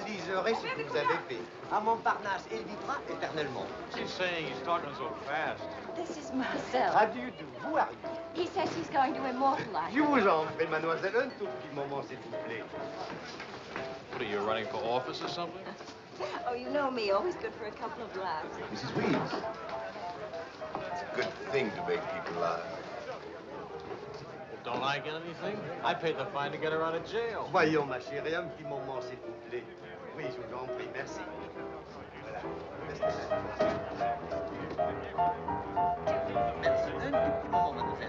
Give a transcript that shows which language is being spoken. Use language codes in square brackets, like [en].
[fr] réaliserez ce que vous avez fait. À Montparnasse, il vivra éternellement. [en] She's saying he's talking so fast. This is Marcel. How do you do? Who are you? He says he's going to immortalize. [fr] Je vous en prie, mademoiselle, un tout petit moment, s'il vous plaît. [en] What are you, running for office or something? Oh, you know me, always good for a couple of laughs. Mrs. Weeds, it's a good thing to make people laugh. Well, don't I get anything? I paid the fine to get her out of jail. [fr] Voyons, ma chérie, un petit moment, s'il vous plaît. Oui, je vous en prie, merci. Voilà. Merci, un tout petit moment, mademoiselle.